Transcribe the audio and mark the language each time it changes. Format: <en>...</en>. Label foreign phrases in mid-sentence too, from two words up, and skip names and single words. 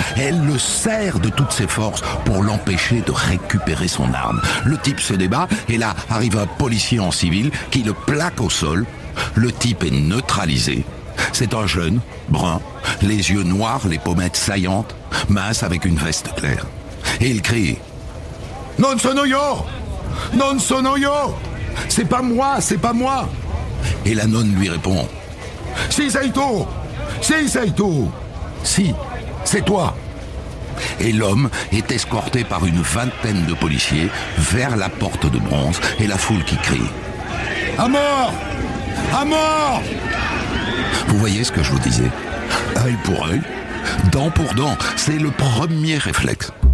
<fr>Elle le serre de toutes ses forces pour l'empêcher de récupérer son arme. Le type se débat et là, arrive un policier en civil qui le plaque au sol. Le type est neutralisé. C'est un jeune, brun, les yeux noirs, les pommettes saillantes, mince avec une veste claire. Et il crie «</fr> <it>Non sono io! Non sono io!</it> <fr>C'est pas moi, c'est pas moi !» Et la nonne lui répond «</fr> <it>Si sei tu! Si sei tu! Si,</it> <fr>c'est toi !» Et l'homme est escorté par une vingtaine de policiers vers la porte de bronze et la foule qui crie « À mort ! À mort !» Vous voyez ce que je vous disais ? Œil pour œil, dent pour dent, c'est le premier réflexe.</fr>